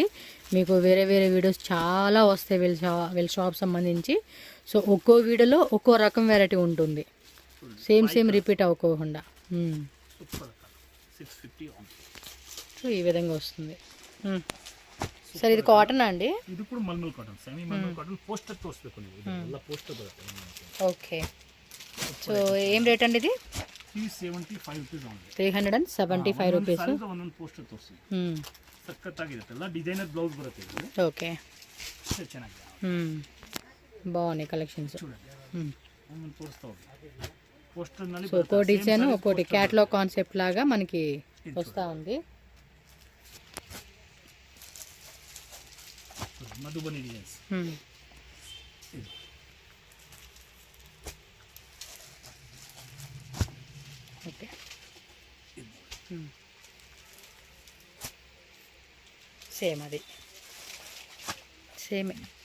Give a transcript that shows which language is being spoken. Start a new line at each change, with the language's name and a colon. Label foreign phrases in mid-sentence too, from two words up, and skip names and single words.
Telugu: మీకు వేరే వేరే వీడియోస్ చాలా వస్తాయి వీళ్ళ షాప్ సంబంధించి. సో ఒక్కో వీడియోలో ఒక్కో రకం వెరైటీ ఉంటుంది,
English: same repeat
Telugu: అవ్వకోకుండా. సో ఈ విధంగా వస్తుంది. సరే ఇది కాటన్ అండి? ఇది కూడా మల్మల్ కాటన్, సెమీ మల్మల్ కాటన్.
Kannada: పోస్టర్ ತೋರಿಸಬೇಕು ನೀವು, ಎಲ್ಲ పోస్టర్ ಬರುತ್ತೆ.
Telugu: ఓకే, సో ఏం రేట్ అండి ఇది?
English: 375 rupees ఓన్లీ. 375 రూపీస్.
Kannada: ಒಂದೊಂದು ಪೋಸ್ಟರ್ ತೋರಿಸಿ, ಸಖತ್ತಾಗಿರುತ್ತಲ್ಲ.
English: designer blouse
Kannada: ಬರುತ್ತೆ ಇದು.
Telugu: ఓకే,
Kannada: ಚೆನ್ನಾಗಿದೆ,
Telugu: బాగున్నాయి కలెక్షన్స్.
Kannada: చూడండి ಒಂದೊಂದು ತೋರಿಸ್ತಾ ಹೋಗಿ. పోస్టర్ ನಲ್ಲಿ
Telugu: ఒక్కో డిజైన్ ఒక్కోటి
English: catalog concept
Telugu: లాగా మనకి వస్తూ ఉంది. మధుబని డిజైన్స్. ఓకే, సేమ్ అది సేమే.